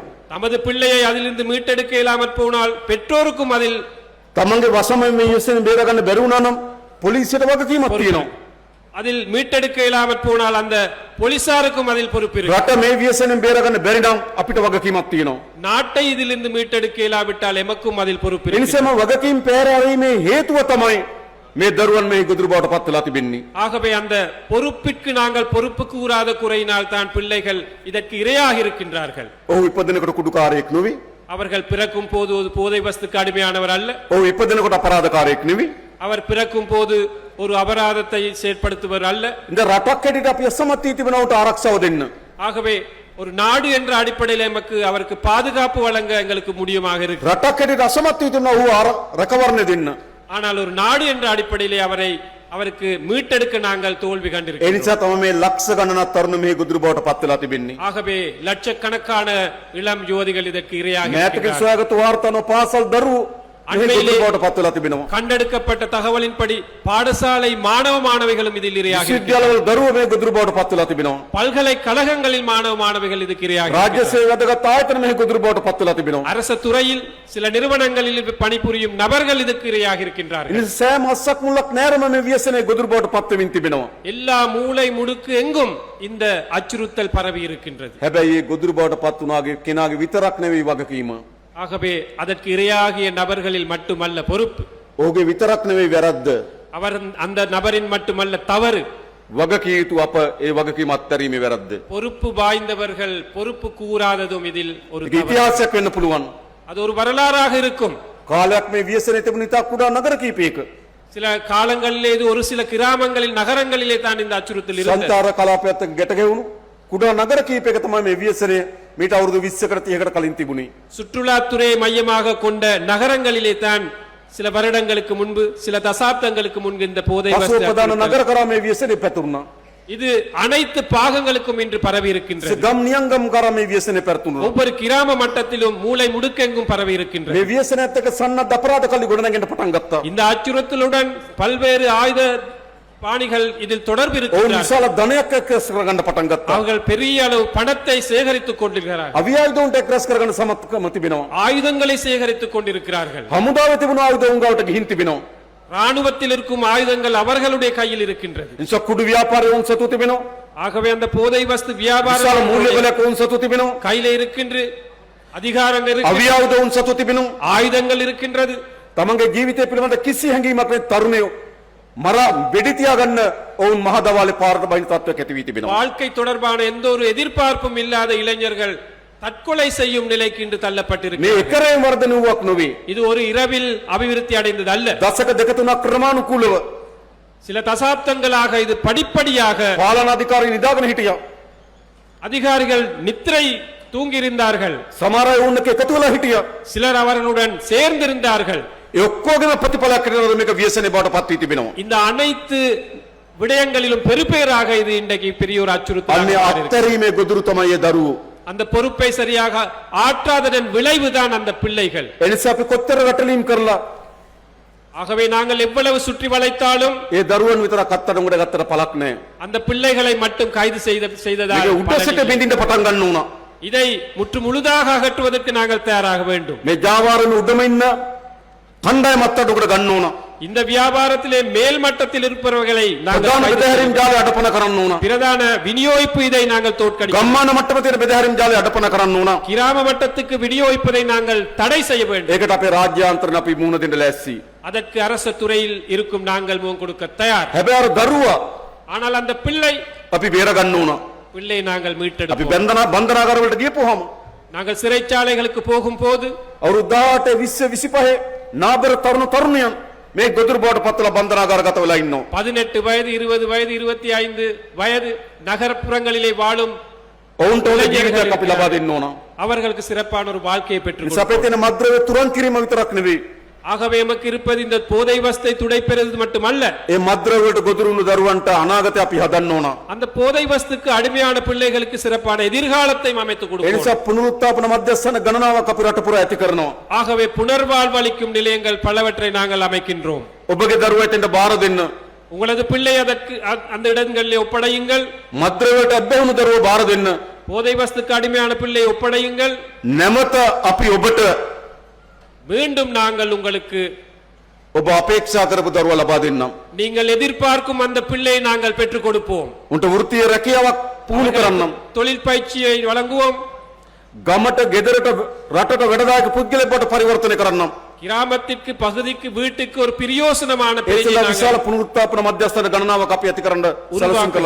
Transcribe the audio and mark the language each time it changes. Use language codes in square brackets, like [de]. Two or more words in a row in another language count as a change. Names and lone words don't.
[ta] தமது பிள்ளையை அதிலிருந்து மீட்டெடுக்க இயலாமற் போனால் பெற்றோருக்கும் அதில் [si] තමන්ගේ වසම මේ ව්‍යසනෙන් බේරගන්න බැරි වුණා නම් පොලිසියට වගකීමක් තියෙනවා. [ta] அதில் மீட்டெடுக்க இயலாமற் போனால் அந்த போலீசாருக்கும் அதில் பொறுப்பு இருக்கு. [si] රට මේ ව්‍යසනයෙන් බේරගන්න බැරි නම් අපිට වගකීමක් තියෙනවා. [ta] நாட்டை இதிலிருந்து மீட்டெடுக்க இயலாவிட்டால் எமக்கும் அதில் பொறுப்பு [si] ඒ [ta] இருக்கு. [si] නිසාම වගකීම් පෑරීමේ හේතුව තමයි මේ දරුවන් මේ ගොදුරු බවට පත් වෙලා තිබෙන්නේ. [ta] ஆகவே அந்த பொறுப்பிற்கு நாங்கள் பொறுப்பு கூறாத குறையினால் தான் பிள்ளைகள் இதற்கு இரையாக இருக்கின்றார்கள். [si] ඔහු ඉපදෙනකොට කුඩුකාරයෙක් නෙවෙයි. [ta] அவர்கள் பிறக்கும் போது ஒரு போதை வஸ்துக்கு அடிமையானவர் அல்ல. [si] ඔහු ඉපදෙනකොට අපරාධකාරයෙක් නෙවෙයි. [ta] அவர் பிறக்கும் போது ஒரு அபராதத்தை செயற்படுத்துவர் அல்ல. [si] இந்த රටක් හැටියට අපි අසමත් වී තිබෙනවට ආරක්ෂාව දෙන්න. [ta] ஆகவே ஒரு நாடு என்ற அடிப்படையில் எமக்கு அவருக்கு பாதுகாப்பு வழங்க எங்களுக்கு முடியுமாக இருக்கு. [si] රටක් හැටියට අසමත් වී තිබෙනවා ඔහු රැකවරණය දෙන්න. [ta] ஆனால் ஒரு நாடு என்ற அடிப்படையிலே அவருக்கு மீட்டெடுக்க நாங்கள் தோல்வி [si] ඒ [ta] கண்டிருக்கிறோம். [si] නිසා තමයි මේ ලක්ෂ ගණනක් තරුණ මේ ගොදුරු බවට පත් වෙලා තිබෙන්නේ. [ta] ஆகவே லட்சக்கணக்கான இளம் யுவதிகள் இதற்கு இரையாக [si] මෑතක [ta] இருக்கின்றார்கள். [si] සොයාගත් වාර්තාන පාසල් දරුවෝ මේ ගොදුරු බවට පත් වෙලා තිබෙනවා. [ta] கண்டெடுக்கப்பட்ட தகவலின்படி பாடசாலை மாணவ மாணவிகளும் இதில் இரையாக இருக்கின்றார்கள். [si] විශ්වවිද්‍යාලවල දරුවෝ මේ ගොදුරු බවට පත් වෙලා තිබෙනවා. [ta] பல்கலைக்கழகங்களில் மாணவ மாணவிகள் இதுக்கு இரையாக [si] රාජ්‍ය [ta] இருக்கின்றார்கள். [si] සේවය වැදගත් ආයතන මේ ගොදුරු බවට පත් වෙලා තිබෙනවා. [ta] அரச துறையில் சில நிறுவனங்களில் பணிபுரியும் நபர்கள் இதுக்கு இரையாக [si] ඒ [ta] இருக்கின்றார்கள். [si] නිසා සෑම හස්සක් මුලක් නෑරම මේ ව්‍යසනයේ ගොදුරු බවට පත් වෙමින් තිබෙනවා. [ta] எல்லா மூளை முடுக்கு எங்கும் இந்த அச்சுறுத்தல் பரவி இருக்கின்றது. [si] හැබැයි මේ ගොදුරු බවට පත් වුණාගේ කෙනාගේ විතරක් නෙවෙයි වගකීම. [ta] ஆகவே அதற்கு இரையாகிய நபர்களில் மட்டுமல்ல பொறுப்பு, [si] ඔහුගේ විතරක් නෙවෙයි වැරද්ද. [ta] அவர் அந்த நபரின் மட்டுமல்ல தவறு. [si] වගකිය යුතු අප ඒ වගකීම අත්හැරීමේ වැරද්ද. [ta] பொறுப்பு வாய்ந்தவர்கள் பொறுப்பு கூறாததும் இதில் ஒரு [si] ඒක [ta] தவறு. [si] ඉතිහාසයක් වෙන්න පුළුවන්. [ta] அது ஒரு வரலாறாக இருக்கும். [si] කාලයක් මේ ව්‍යසනයේ තිබුණ ඉතා කුඩා නගර කීපයක [ta] சில காலங்களிலே இது ஒரு சில கிராமங்களில் நகரங்களிலே தான் இந்த அச்சுறுத்தல் இருந்தது. [si] සංචාර කලාපයත් එක්ක ගැට ගැහුණු කුඩා නගර කීපයක තමයි මේ ව්‍යසනය මීට අවුරුදු 20කට 30කට කලින් තිබුණේ. [ta] சுற்றுலாத்துறை மையமாக கொண்ட நகரங்களிலே தான் சில வருடங்களுக்கு முன்பு சில தசாப்தங்களுக்கு முன்பு இந்த போதை [si] පසුව [ta] வஸ்து [si] ප්‍රධාන [ta] அச்சுறுத்தல். [si] නගර කරා මේ ව්‍යසනය පැතුරුණා. [ta] இது அனைத்து பாகங்களுக்கும் இன்று பரவி இருக்கின்றது. [si] ගම් නියංගම් කරා මේ ව්‍යසනය පැතුරුණා. [ta] ஒவ்வொரு கிராம மட்டத்திலும் மூளை முடுக்கெங்கும் பரவி இருக்கின்றது. [si] මේ ව්‍යසනයත් එක්ක සන්නද්ධ අපරාධ කල්ලි ගොඩනගෙන්න පටන් ගත්තා. [ta] இந்த அச்சுறுத்தலுடன் பல்வேறு ஆயுத பாணிகள் இதில் தொடர்பு [si] ඔවුන් [ta] இருக்கிறார்கள். [si] විශාල ධනයක් එක්රැස් කරගන්න පටන් ගත්තා. [ta] அவர்கள் பெரிய அளவு பணத்தை சேகரித்துக் கொண்டிருக்கிறார்கள். [si] අවියායුධ උන්ට එක්රැස් කරගන්න සමත්කම තිබෙනවා. [ta] ஆயுதங்களை சேகரித்துக் கொண்டிருக்கிறார்கள். [si] හමුදාවේ තිබුණු ආයුධ උන් ගාවට ගිහින් තිබෙනවා. [ta] ராணுவத்தில் இருக்கும் ஆயுதங்கள் அவர்களுடைய கையில் இருக்கின்றது. [si] නිසා කුඩු ව්‍යාපාරය උන් සතු තිබෙනවා. [ta] ஆகவே அந்த போதை வஸ்து [si] විශාල [ta] வியாபாரம் [si] මූල්‍ය බලයක් උන් සතු තිබෙනවා. [ta] கையில இருக்கின்ற அதிகாரங்கள் இருக்கின்ற [si] අවියායුධ උන් සතු තිබෙනවා. [ta] ஆயுதங்கள் இருக்கின்றது. [si] තමන්ගේ ජීවිතය පිළිබඳ කිසි හැඟීමක් නැති තරුණයෝ මරා වෙඩි තියාගන්න ඔවුන් මහදවාලේ පාරට බහින තත්ත්වයක් ඇති වී තිබෙනවා. [ta] வாழ்க்கை தொடர்பான எந்த ஒரு எதிர்பார்ப்பும் இல்லாத இளைஞர்கள் தற்கொலை செய்யும் நிலைக்கு இன்று [si] මේ [ta] தள்ளப்பட்டிருக்கிறார்கள். [si] එකරේම වර්ධන වූවක් නොවේ. [ta] இது ஒரு இரவில் அபிவிருத்தி அடைந்தது அல்ல. [si] දශක දෙක තුනක් ක්‍රමානුකූලව [ta] சில தசாப்தங்களாக இது படிப்படியாக [si] පාලනාධිකාරී නිදාගෙන හිටියා. [ta] அதிகாரிகள் நித்திரை தூங்கியிருந்தார்கள். [si] සමහර අය ඔවුන් එක්ක එකතු වෙලා හිටියා. [ta] சிலர் அவர்களுடன் சேர்ந்திருந்தார்கள். [si] ඒ ඔක්කොගේම ප්‍රතිඵලයක් හැටියට මේක ව්‍යසනයේ බවට පත් වී තිබෙනවා. [ta] இந்த அனைத்து விடயங்களிலும் பெருபேராக இது இன்றைக்கு பெரிய ஒரு அச்சுறுத்தலாக [si] අන්නේ [ta] மாறியிருக்கு. [si] අත්හැරීමේ ගොදුරු තමයි ඒ දරුවෝ. [ta] அந்த பொறுப்பை சரியாக ஆற்றாததன் விளைவுதான் அந்த பிள்ளைகள். [si] ඒ නිසා අපි කොච්චර රැටලීම් කරලා [ta] ஆகவே நாங்கள் எவ்வளவு சுற்றி வளைத்தாலும் [si] ඒ දරුවන් විතරක් අත්අඩංගුවට ගත්තට පළක් නැහැ. [ta] அந்த பிள்ளைகளை மட்டும் கைது செய்ததால் [si] මේක උඩ සිට [ta] பலனில்லை. [si] බින්දින්න පටන් ගන්න උනා. [ta] இதை முற்று முழுதாக அகற்றுவதற்கு நாங்கள் தயாராக வேண்டும். [si] මේ ජාවාරම උඩම ඉන්න කණ්ඩායම අත්අඩංගුවට ගන්න ඕන. [ta] இந்த வியாபாரத்திலே மேல் மட்டத்தில் இருப்பவர்களை நாங்கள் [si] ප්‍රධාන [ta] கைது [si] බෙදහැරීම් [ta] செய்ய- [si] ජාලය අඩපණ කරන්න ඕන. [ta] பிரதான விநியோகிப்பு இதை நாங்கள் தோற்கடிக்க [si] ගම්මාන මට්ටමේ තියෙන බෙදහැරීම් ජාලය අඩපණ කරන්න ඕන. [ta] கிராம மட்டத்துக்கு விநியோகிப்பதை நாங்கள் தடை செய்ய வேண்டும். [si] ඒකට අපේ රාජ්‍යාන්තරණ අපි මුහුණ දෙන්න ලෑස්ති. [ta] அதற்கு அரச துறையில் இருக்கும் நாங்கள் முகம் கொடுக்க தயார். [si] හැබැයි අර දරුවා [ta] ஆனால் அந்த பிள்ளை [si] අපි බේර ගන්න ඕන. [ta] பிள்ளை நாங்கள் [si] අපි [ta] மீட்டெடுப்போம். [si] බන්ධනාගාර වලට ගියපුවාම [ta] நாங்கள் சிறைச்சாலைகளுக்கு போகும்போது [si] අවුරුදු 18 20 25 නාබර තරුණ තරුණියන් මේ ගොදුරු බවට පත්වලා බන්ධනාගාරගත වෙලා ඉන්නවා. [ta] 18 வயது 20 வயது 25 வயது நகரப்புறங்களிலே வாழும் [si] ඔවුන්ට ඕන ජීවිතයක් අපි ලබා දෙන්න ඕන. [ta] அவர்களுக்கு சிறப்பான ஒரு வாழ்க்கையை பெற்றுக் [si] නිසා අපේ තියෙන මද්ද්‍රව්‍ය තුරන් කිරීම විතරක් නෙවෙයි. [ta] ஆகவே எமக்கு இருப்பது இந்த போதை வஸ்தை துடைப்பெறுவது மட்டுமல்ல, [si] ඒ මද්ද්‍රව්‍ය වලට ගොදුරු වුණු දරුවන්ට අනාගතය අපි හදන්න ඕන. [ta] அந்த போதை வஸ்துக்கு அடிமையான பிள்ளைகளுக்கு சிறப்பான எதிர்காலத்தை அமைத்துக் [si] ඒ [ta] கொடுப்போம். [si] නිසා පුනරුත්ථාපන මධ්‍යස්ථාන ගණනාවක් අපි රට පුරා ඇති කරනවා. [ta] ஆகவே புனர்வாழ்வளிக்கும் நிலையங்கள் பலவற்றை நாங்கள் அமைக்கின்றோம். [si] ඔබගේ දරුවා එතෙන්ට බාර දෙන්න. [ta] உங்களது பிள்ளை அதற்கு அந்த இடங்களிலே ஒப்படையுங்கள். [si] මද්ද්‍රව්‍යයට අබ්බැහුණු දරුවෝ බාර දෙන්න. [ta] போதை வஸ்துக்கு அடிமையான பிள்ளை ஒப்படையுங்கள். [si] නැමත අපි ඔබට [ta] மீண்டும் நாங்கள் உங்களுக்கு [si] ඔබ අපේක්ෂා කරපු දරුවා ලබා දෙන්නම්. [ta] நீங்கள் எதிர்பார்க்கும் அந்த பிள்ளையை நாங்கள் பெற்றுக் கொடுப்போம். [si] උන්ට වෘත්තීය රැකියාවක් පුහුණු කරන්නම්. [ta] தொழில் பயிற்சியை வழங்குவோம். [si] ගමට ගෙදරට රටට වැඩදායක පුද්ගලයෙක් බවට පරිවර්තනය කරන්නම්. [ta] கிராமத்திற்கு பகுதிக்கு வீட்டுக்கு ஒரு பிரயோசனமான பிள்ளையை [si] ඒසලා [ta] நாங்கள் [si] විශාල පුනරුත්ථාපන මධ්‍යස්ථාන ගණනාවක් අපි ඇති කරන්න සැලසුම් කළා